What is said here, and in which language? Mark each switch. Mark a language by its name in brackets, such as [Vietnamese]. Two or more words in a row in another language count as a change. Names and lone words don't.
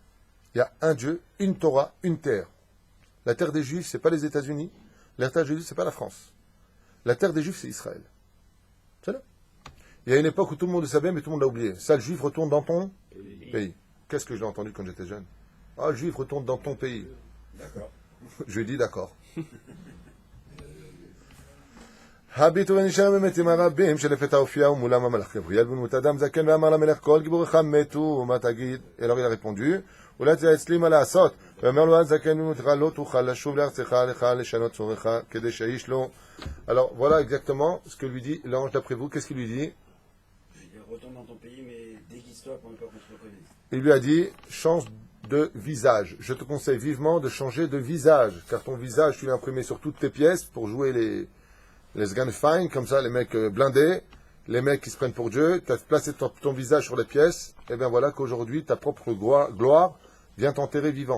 [French] Il y a un Dieu, une Torah, une terre. La terre des Juifs, c'est pas les États-Unis. La terre des Juifs, c'est pas la France. La terre des Juifs, c'est Israël. C'est là. Il y a une époque où tout le monde le savait, mais tout le monde l'a oublié. Ça, le Juif retourne dans ton pays. Qu'est-ce que je l'ai entendu quand j'étais jeune? Ah, le Juif retourne dans ton pays. D'accord. Je lui ai dit d'accord. [Hebrew] הביטו ונשאר במתים הרבים שלפתע הופיעו מולם המלאך גבריאל בדמות אדם זקן ואמר למלך כל גיבוריך מתו מה תגיד? [French] Alors il a répondu [Hebrew] אולי תייעץ לי מה לעשות ואומר לו הזקן בדמותך לא תוכל לשוב לארצך לך לשנות צורך כדי שהאיש לא. [French] Alors voilà exactement ce que lui dit l'ange d'après vous. Qu'est-ce qu'il lui dit? Retourne dans ton pays, mais déguise-toi pour ne pas qu'on te reconnaisse. Il lui a dit change de visage. Je te conseille vivement de changer de visage car ton visage tu l'as imprimé sur toutes tes pièces pour jouer les Sganfine, comme ça, les mecs blindés, les mecs qui se prennent pour Dieu, tu as placé ton visage sur les pièces, et bien voilà qu'aujourd'hui, ta propre gloire vient t'enterrer vivant.